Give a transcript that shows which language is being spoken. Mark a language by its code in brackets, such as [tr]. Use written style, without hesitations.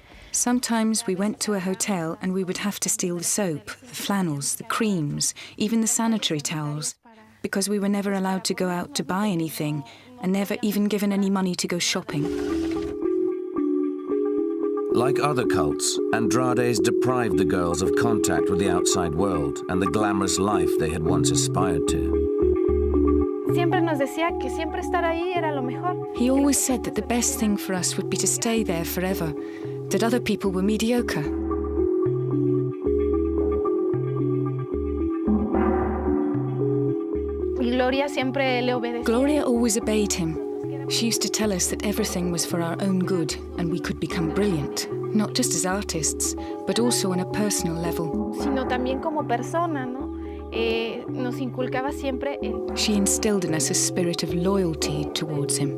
[en] Sometimes we went to a hotel and we would have to steal the soap, the flannels, the creams, even the sanitary towels, because we were never allowed to go out to buy anything and never even given any money to go shopping. Like other cults, Andrades deprived the girls of contact with the outside world and the glamorous life they had once aspired to. [es] Siempre nos decía que siempre estar ahí era lo mejor. [en] He always said that the best thing for us would be to stay there forever, that other people were mediocre. [es] Y Gloria siempre le obedecía. [en] Gloria always obeyed him. She used to tell us that everything was for our own good and we could become brilliant, not just as artists, but also on a personal level. [es] Sino también como persona, ¿no? Nos inculcaba siempre el [en] She instilled in us a spirit of loyalty towards him.